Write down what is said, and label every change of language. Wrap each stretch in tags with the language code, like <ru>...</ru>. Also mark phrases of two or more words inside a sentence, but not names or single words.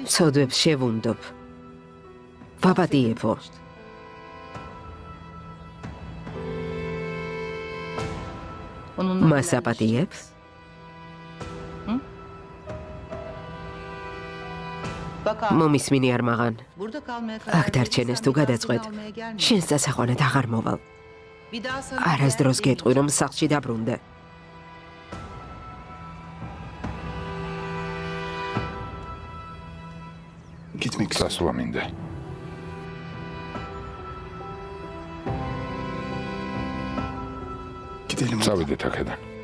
<ka>ცოდვებს შევუნდობ. ვაპატიებო.</ka> <tr>onunla</tr> <ka>მას აპატიებ?</ka> <tr>Bak</tr> <ka>მომისმინი არ მაღან.</ka> <tr>burada kalmaya karar</tr> <ka>აქ დარჩენეს თუ გადაწყვეტ. შენს დასახვანად აღარ მოვალ.</ka> <tr>Bir daha sana</tr> <ka>არასდროს გეტყვი რომ სახლში დაბრუნდე. გასვლა მინდა. წავიდეთ აქედან.</ka>